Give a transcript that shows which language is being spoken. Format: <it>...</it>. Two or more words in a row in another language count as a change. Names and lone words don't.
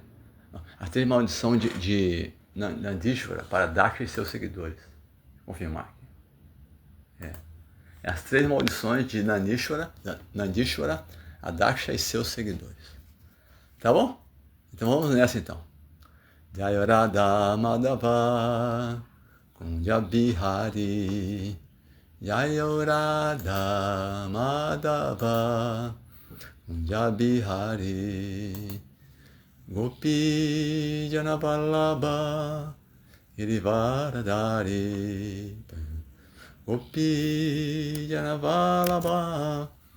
<pt>As três maldições de Nandishvara para Daksha e seus seguidores. Vou confirmar. As três maldições de Nandishvara, a Daksha e seus seguidores. Tá bom? Então vamos nessa então.</pt> <sa>जय राधा माधव कुञ्ज बिहारी जय राधा माधव कुञ्ज बिहारी गोपी जन वल्लभ गिरिवरधारी गोपी जन वल्लभ Girivaradari Gopi Jana Vallabha</sa>